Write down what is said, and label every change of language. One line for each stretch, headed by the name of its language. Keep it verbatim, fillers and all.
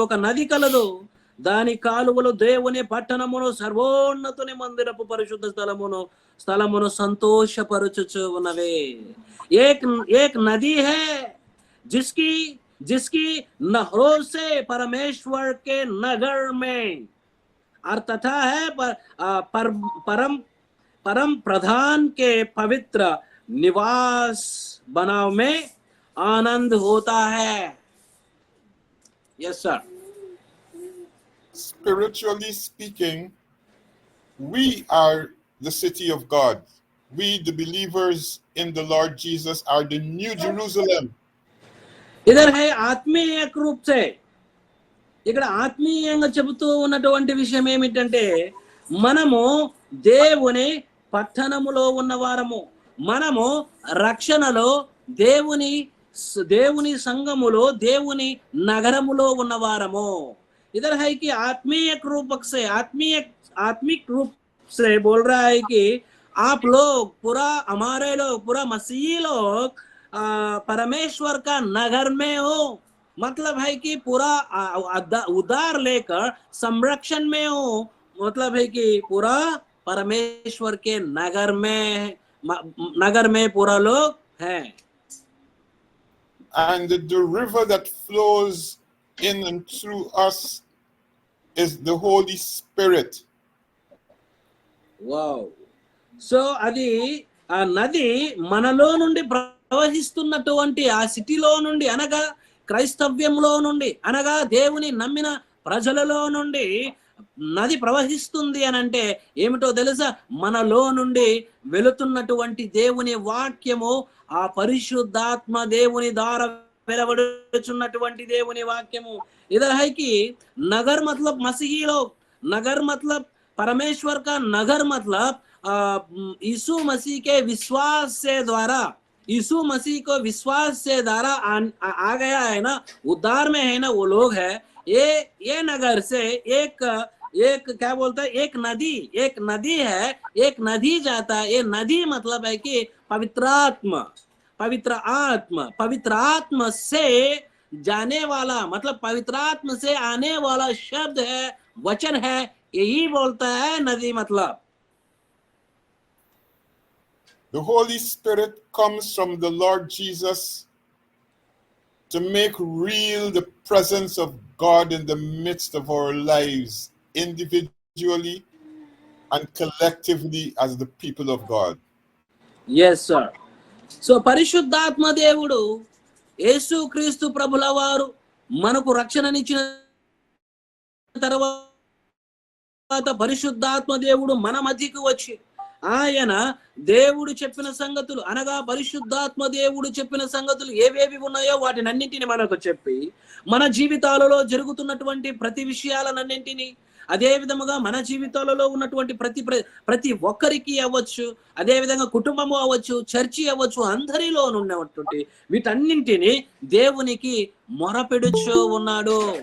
Telugu: ఒక నది కలదు, దాని కాలువలు దేవుని పట్టణమును, సర్వోన్నతుని మందిరపు పరిశుద్ధ స్థలమును స్థలమును సంతోషపరచుచు ఉన్నవే.
Hindi: ఏక్ ఏక్ నది హే जिसकी जिसकी नहरों से परमेश्वर के नगर में और तथा है पर, आ, पर, परम परम प्रधान के पवित्र निवास बनाव में आनंद होता है.
English: Yes sir. Spiritually speaking, we are the city of God. We, the believers in the Lord Jesus, are the new Jerusalem.
Hindi: ఇదర్ హై ఆత్మీయ రూపే.
Telugu: ఇక్కడ ఆత్మీయంగా చెబుతూ ఉన్నటువంటి విషయం ఏమిటంటే మనము దేవుని పట్టణములో ఉన్నవారము. మనము రక్షణలో దేవుని దేవుని సంఘములో దేవుని నగరములో ఉన్నవారము.
Hindi: ఇదర్ హై కి ఆత్మీయ రూపక్సే ఆత్మీయ ఆత్మిక్ రూప్ से बोल रहा है कि आप लोग पूरा, हमारे लोग पूरा मसीही लोग आ, परमेश्वर का नगर में हो. मतलब है कि पूरा आ, उदा- उदार लेकर संरक्षण में हो. मतलब है कि पूरा परमेश्वर के नगर में म- नगर में पूरा लोग हैं.
English: And the river that flows in and through us is the Holy Spirit. Wow.
Telugu: So అది ఆ నది మనలో నుండి ప్రవహిస్తున్నటువంటి ఆ సిటీలో నుండి, అనగా క్రైస్తవ్యంలో నుండి, అనగా దేవుని నమ్మిన ప్రజలలో నుండి నది ప్రవహిస్తుంది అని అంటే ఏమిటో తెలుసా? మనలో నుండి వెళుతున్నటువంటి దేవుని వాక్యము, ఆ పరిశుద్ధాత్మ దేవుని ద్వారా వెలువడుచున్నటువంటి దేవుని వాక్యము.
Hindi: ఇదర్ హై కి నగర్ మతలబ్ మసీహీ లోగ్, నగర్ మతలబ్ परमेश्वर का नगर, मतलब आ, यीशु मसीह के विश्वास से द्वारा, यीशु मसीह को विश्वास से द्वारा आन- आ, आ गया है ना, उद्धार में है ना, वो लोग है. ये ये नगर से एक एक क्या बोलता है, एक नदी, एक नदी है, एक नदी जाता है, ये नदी मतलब है कि पवित्र आत्मा, पवित्र आत्मा, पवित्र आत्मा से जाने वाला मतलब पवित्र आत्मा से आने वाला शब्द है, वचन है, यही बोलता है नदी मतलब।
English: The Holy Spirit comes from the Lord Jesus to make real the presence of God in the midst of our lives, individually and collectively as the people of God. Yes sir.
Telugu: So పరిశుద్ధాత్మ దేవుడు యేసు క్రీస్తు ప్రభుల వారు మనకు రక్షణనిచ్చిన తర్వాత పరిశుద్ధాత్మ దేవుడు మన మధ్యకు వచ్చి ఆయన దేవుడు చెప్పిన సంగతులు అనగా పరిశుద్ధాత్మ దేవుడు చెప్పిన సంగతులు ఏవేవి ఉన్నాయో వాటినన్నింటిని మనకు చెప్పి మన జీవితాలలో జరుగుతున్నటువంటి ప్రతి విషయాలన్నింటినీ, అదే విధముగా మన జీవితాలలో ఉన్నటువంటి ప్రతి ప్రతి ఒక్కరికి అవ్వచ్చు, అదేవిధంగా కుటుంబము అవ్వచ్చు, చర్చి అవ్వచ్చు, అందరిలో ఉన్నటువంటి వీటన్నింటినీ దేవునికి మొరపెడుచూ ఉన్నాడు.